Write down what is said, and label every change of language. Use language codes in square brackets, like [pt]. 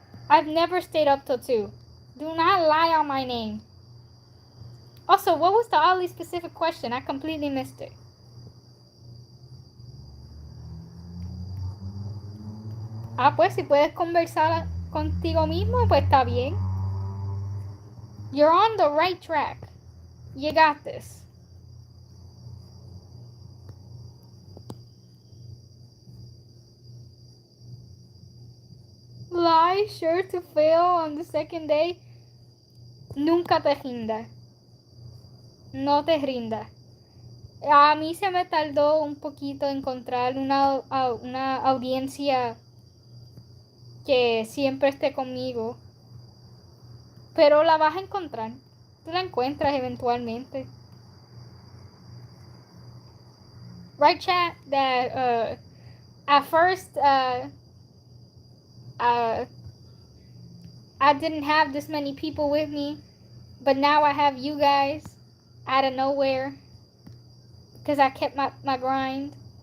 [en] I've never stayed up till 2. Do not lie on my name. Also, what was the oddly specific question? I completely missed it. [es] Ah, pues si puedes conversar contigo mismo, pues está bien. [en] You're on the right track. You got this. Lie, sure to fail on the second day. [es] Nunca te rindas. No te rindas. A mí se me tardó un poquito encontrar una audiencia que siempre esté conmigo. Pero la vas a encontrar. Tú la encuentras eventualmente. [en] Right, chat? That at first I didn't have this many people with me, but now I have you guys out of nowhere because I kept my grind.